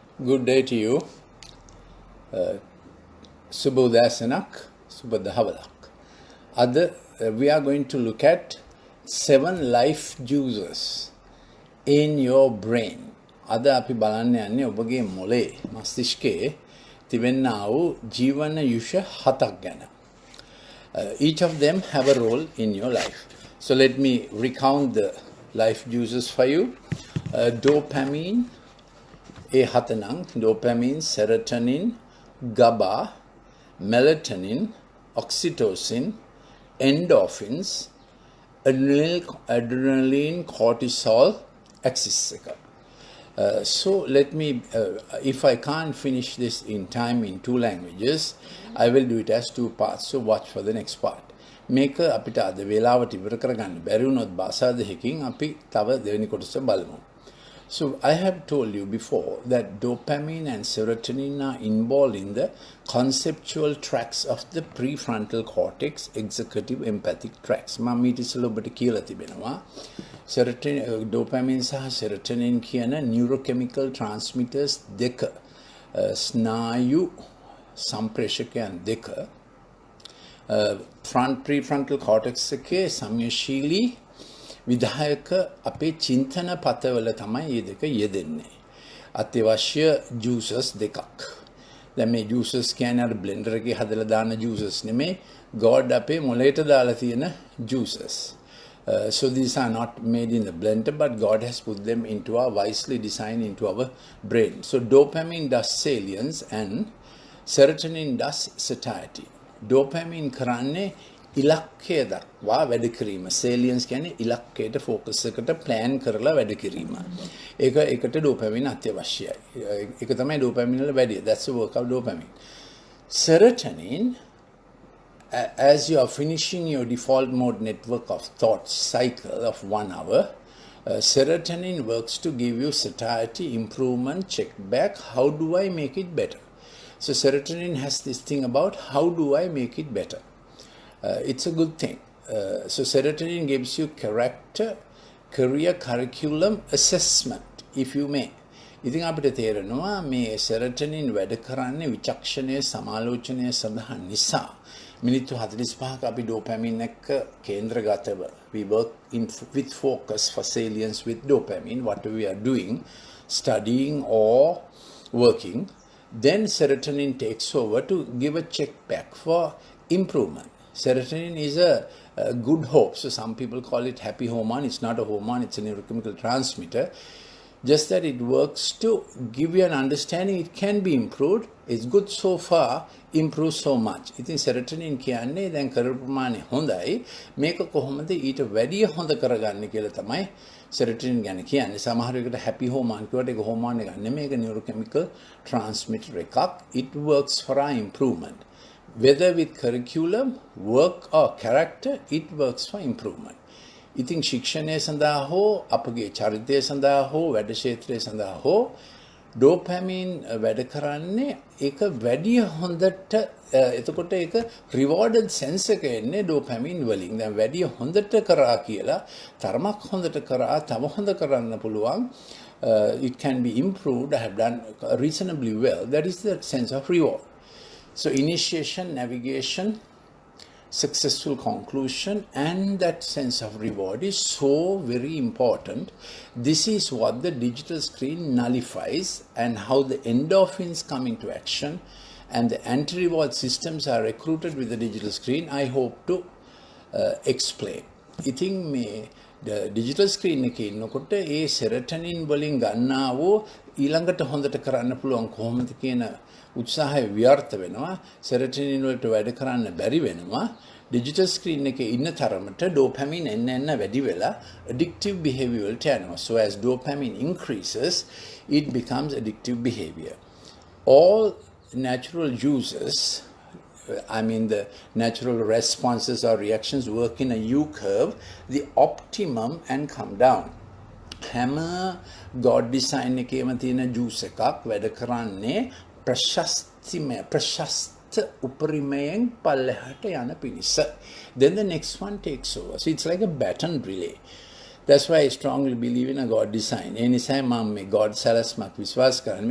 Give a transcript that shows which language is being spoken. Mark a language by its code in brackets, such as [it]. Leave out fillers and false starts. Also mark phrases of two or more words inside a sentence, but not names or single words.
[en] Good day to you. Subodhasanak, Subodhavalak. We are going to look at 7 life juices in your brain. [si] අද අපි බලන්න යන්නේ ඔබගේ මොලේ මස්තිෂ්කයේ තිබෙනා වූ ජීවන යුෂ 7ක් ගැන. [en] Each of them have a role in your life. So let me recount the life juices for you. Dopamine, dopamine, serotonin, GABA, melatonin, oxytocin, endorphins, adrenaline, cortisol, axis. So let me, if I can't finish this in time in 2 languages, I will do it as 2 parts. So watch for the next part. [si] මේක අපිට අද වේලාවට ඉවර කරගන්න බැරි වුණොත් භාෂා දෙකකින් අපි තව දෙවෙනි කොටස බලමු. [en] So I have told you before that dopamine and serotonin are involved in the conceptual tracks of the prefrontal cortex, executive empathic tracks. [si] මම ඊට ඉස්සෙල්ලා ඔබට කියලා තිබෙනවා. Dopamine සහ serotonin කියන [en] neurochemical transmitters [si] දෙක ස්නායු සම්ප්‍රේෂකයන් දෙක [en] prefrontal cortex [si] එකේ සම්‍යශීලී විධායක අපේ චින්තන පතවල තමයි මේ දෙක යෙදෙන්නේ. අත්‍යවශ්‍ය juices දෙකක්. දැන් මේ juices කියන්නේ අර blender එකේ හදලා දාන juices නෙමෙයි, God අපේ මොළයට දාලා තියෙන juices. [en] So these are not made in the blender, but God has put them into our wisely designed into our brain. So dopamine does salience and serotonin does satiety. [si] Dopamine කරන්නේ ඉලක්කය දක්වා වැඩ කිරීම. Salience කියන්නේ ඉලක්කයට focus එකට plan කරලා වැඩ කිරීම. ඒකට dopamine අත්‍යවශ්‍යයි. ඒක තමයි dopamine වල වැඩි. [en] That's the work of dopamine. Serotonin, as you are finishing your default mode network of thought cycle of 1 hour, serotonin works to give you satiety, improvement, check back. How do I make it better? So serotonin has this thing about how do I make it better? It's a good thing. So serotonin gives you character, career, curriculum assessment, if you may. [si] ඉතින් අපිට තේරෙනවා මේ serotonin වැඩ කරන්නේ විචක්ෂණයේ සමාලෝචනය සඳහා නිසා. මිනිත්තු 45ක අපි dopamine එක්ක කේන්ද්‍රගතව [en] we work with focus for salience with dopamine, whatever we are doing, studying or working. Then serotonin takes over to give a check back for improvement. Serotonin is a good hope. So some people call it happy hormone. It's not a hormone, it's a neurochemical transmitter. Just that it works to give you an understanding it can be improved. It's good so far, improve so much. [si] ඉතින් serotonin කියන්නේ දැන් කරපු ප්‍රමාණය හොඳයි. මේක කොහොමද ඊට වැඩිය හොඳ කරගන්නේ කියලා තමයි serotonin ගැන කියන්නේ. සමහර වෙලකට [en] happy hormone [si] කියවට ඒක hormone එකක් නෙමෙයි, ඒක [en] neurochemical transmitter [si] එකක්. [en] It works for our improvement. Whether with curriculum, work or character, it works for improvement. [si] ඉතින් ශික්ෂණය සඳහා හෝ අපගේ චරිතය සඳහා හෝ වැඩ ක්ෂේත්‍රය සඳහා හෝ dopamine වැඩ කරන්නේ ඒක වැඩි හොඳට එතකොට ඒක [en] rewarded sense [si] එක එන්නේ dopamine වලින්. දැන් වැඩි හොඳට කරා කියලා තරමක් හොඳට කරා තව හොඳ කරන්න පුළුවන්. [en] It can be improved. I have done reasonably well. That is the sense of reward. So initiation, navigation, successful conclusion, and that sense of reward is so very important. This is what the digital screen nullifies, and how the endorphins come into action and the anti-reward systems are recruited with the digital screen. I hope to explain. I think the digital screen [si] එකේ ඉන්නකොට ඒ serotonin වලින් ගන්නා වූ ඊළඟට හොඳට කරන්න පුළුවන් කොහොමද කියන උත්සාහය ව්‍යර්ථ වෙනවා. serotonin වලට වැඩ කරන්න බැරි වෙනවා. [en] digital screen [si] එකේ ඉන්න තරමට dopamine එන්න වැඩි වෙලා [en] addictive behavior [si] වලට යනවා. [en] So as dopamine increases, it becomes addictive behavior. All natural uses, I mean the natural responses or reactions work in a U-curve, the optimum and come down. [si] හැම [en] God design [si] එකේම තියෙන juice එකක් වැඩ කරන්නේ ප්‍රශස්ත උපරිමයෙන් පල්ලෙහාට යන පිණිස. [en] Then the next one takes over. So it's like a baton relay. That's why I strongly believe in a God design. [si] ඒ නිසා මම මේ God සැලැස්මක් විශ්වාස කරන්නේ.